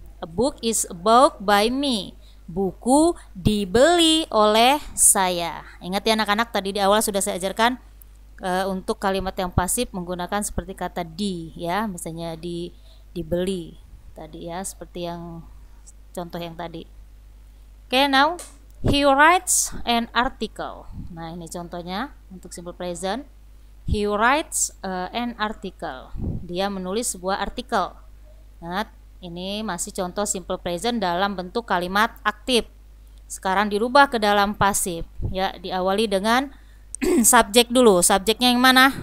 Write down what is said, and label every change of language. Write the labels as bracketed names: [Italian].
[English] A book is bought by me. [Indonesian] Buku dibeli oleh saya. Ingat ya anak-anak, tadi di awal sudah saya ajarkan untuk kalimat yang pasif menggunakan seperti kata di ya, misalnya dibeli tadi ya, seperti yang contoh yang tadi. [English] Okay, now he writes an article. [Indonesian] Nah, ini contohnya untuk simple present. [English] He writes an article. [Indonesian] Dia menulis sebuah artikel. Ingat, ini masih contoh simple present dalam bentuk kalimat aktif. Sekarang dirubah ke dalam pasif. Ya, diawali dengan subjek dulu. Subjeknya yang mana?